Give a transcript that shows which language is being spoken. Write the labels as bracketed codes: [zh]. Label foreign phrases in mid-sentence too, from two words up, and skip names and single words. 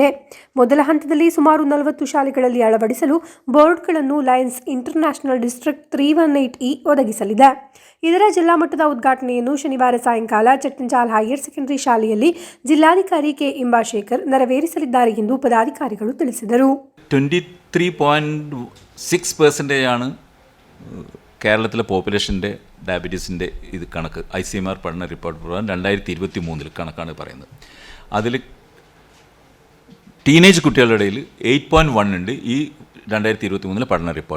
[kn] ಮೊದಲ ಹಂತದಲ್ಲಿ ಸುಮಾರು 40 ಶಾಲೆಗಳಲ್ಲಿ ಅಳವಡಿಸಲು ಬೋರ್ಡ್ಗಳನ್ನು ಲಯನ್ಸ್ ಇಂಟರ್ನ್ಯಾಷನಲ್ ಡಿಸ್ಟ್ರಿಕ್ಟ್ 318 ಒದಗಿಸಲಿದೆ. ಇದರ ಜಿಲ್ಲಾ ಮಟ್ಟದ ಉದ್ಘಾಟನೆಯನ್ನು ಶನಿವಾರ ಸಾಯಂಕಾಲ ಚಟ್ಟಂಜಾಲ್ [en] higher secondary [kn] ಶಾಲೆಯಲ್ಲಿ ಜಿಲ್ಲಾಧಿಕಾರಿ ಕೆ ಇಂಬಾಶೇಖರ್ ನೆರವೇರಿಸಲಿದ್ದಾರೆ ಎಂದು ಪದಾಧಿಕಾರಿಗಳು ತಿಳಿಸಿದರು. [ml] 23.6% കേരളത്തിലെ പോപ്പുലേഷൻ്റെ ഡയബറ്റീസിൻ്റെ ഇത് കണക്ക് ICMR പഠന റിപ്പോർട്ട് പ്രകാരം 2023 കണക്കാണ് പറയുന്നത്. അതിൽ ടീനേജ് കുട്ടികളുടെ ഇടയിൽ 8.1 ഉണ്ട്. ഈ 2023 പഠന റിപ്പോർട്ട്.